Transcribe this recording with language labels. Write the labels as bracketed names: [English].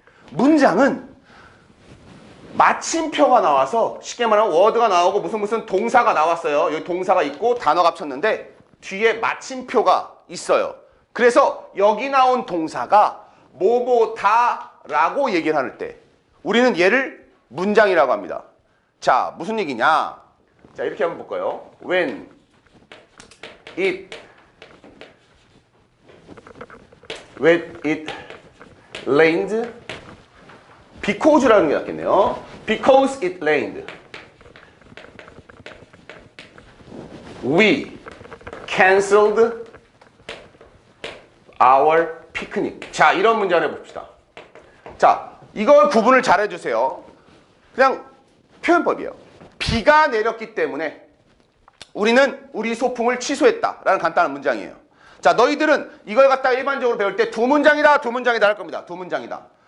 [Korean] 문장은 마침표가 나와서 쉽게 말하면 워드가 나오고 무슨 동사가 나왔어요. 여기 동사가 있고 단어가 합쳤는데 뒤에 마침표가 있어요. 그래서 여기 나온 동사가 뭐뭐다라고 얘기를 할 때 우리는 얘를 문장이라고 합니다. 자, 무슨 얘기냐? 자, 이렇게 한번 볼까요? [English] When it rained because라는 [Korean] 게 낫겠네요. [English] Because it rained we canceled our picnic. [Korean] 자, 이런 문장을 해봅시다. 자, 이걸 구분을 잘 해주세요. 그냥 표현법이에요. 비가 내렸기 때문에 우리는 우리 소풍을 취소했다라는 간단한 문장이에요. 자, 너희들은 이걸 갖다가 일반적으로 배울 때 2문장이다 할 겁니다. 2문장이다.